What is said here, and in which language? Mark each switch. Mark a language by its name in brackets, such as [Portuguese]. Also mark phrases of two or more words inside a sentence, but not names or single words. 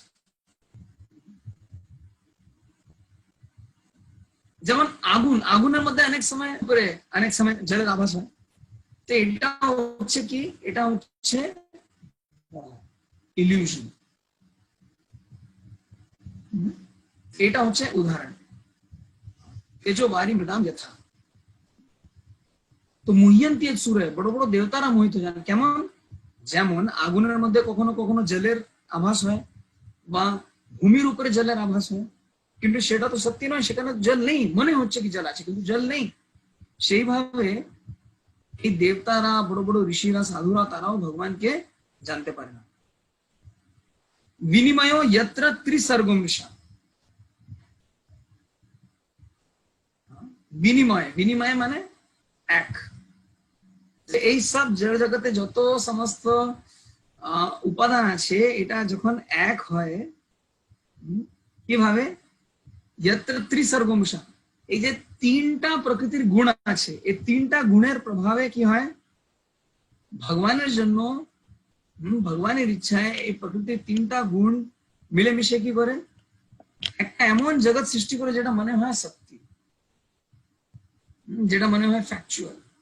[Bangla] যেমন আগুন, আগুনের মধ্যে অনেক সময় করে অনেক সময় জলের আভাস হয়। তো এটা হচ্ছে কি, এটা হচ্ছে ইলিউশন। এটা হচ্ছে উদাহরণ, [Sanskrit] তেজো वारी मृदाम यथा। তো মুহ্যন্তি यत् सूरयः, [Bangla] বড় বড় দেবতারা মোহিত যান। কেমন? যেমন আগুনের মধ্যে কখনো কখনো জলের আভাস হয় বা ভূমির উপরে জলের আভাস হয়, কিন্তু সেটা তো সত্যি নয়, সেখানে জল নেই, মনে হচ্ছে কি জল আছে কিন্তু জল নেই। সেইভাবে এই দেবতারা, বড় বড় ঋষিরা, সাধুরা তারাও ভগবানকে জানতে পারে না। [Sanskrit] বিনিময় यत्र त्रिसर्गो मृषा, [Bangla] বিনিময়, বিনিময় মানে এক। এই সব জড় জগতে যত সমস্ত উপাদান আছে, এটা যখন এক হয় কিভাবে? [Sanskrit] यत्र त्रिसर्गो मृषा, [Bangla] এই যে তিনটা প্রকৃতির গুণ আছে, এই তিনটা গুণের প্রভাবে কি হয়? ভগবানের জন্য, ভগবানের ইচ্ছায় এই প্রকৃতির তিনটা গুণ মিলেমিশে কি করে একটা এমন জগৎ সৃষ্টি করে যেটা মনে হয় সত্যি, যেটা মনে হয় ফ্যাকচুয়াল।